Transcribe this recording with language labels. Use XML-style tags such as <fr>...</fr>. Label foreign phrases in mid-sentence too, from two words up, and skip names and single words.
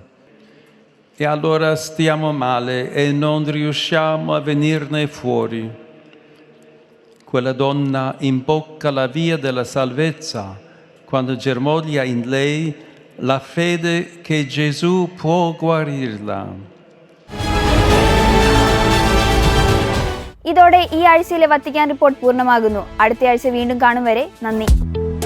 <it>E allora stiamo male e non riusciamo a venirne fuori. Quella donna imbocca la via della salvezza quando germoglia in lei la fede che Gesù può guarirla.</it> <ml>ഇതോടെ ഈ ആഴ്ചയിലെ വത്തിക്കാൻ റിപ്പോർട്ട് പൂർണ്ണമാകുന്നു. അടുത്ത ആഴ്ച വീണ്ടും കാണും വരെ നന്ദി.</ml>